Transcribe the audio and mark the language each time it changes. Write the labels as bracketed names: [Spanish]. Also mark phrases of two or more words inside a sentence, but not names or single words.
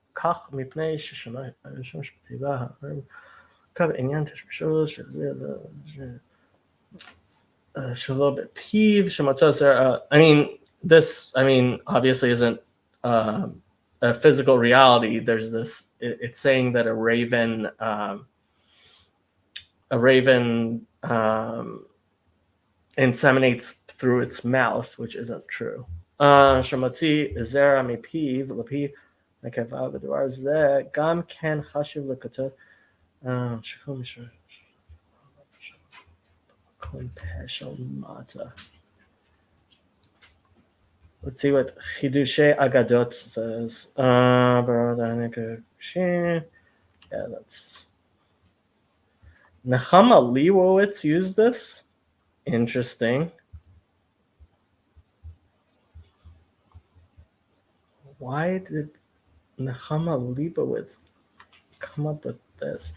[English] I mean, this, obviously isn't a physical reality. There's this, it's saying that a raven inseminates through its mouth, which isn't true. [Hebrew] שמוציא זרע מפיו לפי נקבה בדבר זה גם כן חשוב לכתוב שכום פשל מטה. [English] Let's see what Chidushe Agadot says. Yeah, that's Nechama Leibowitz used this. Interesting. Why did Nechama Leibowitz come up with this?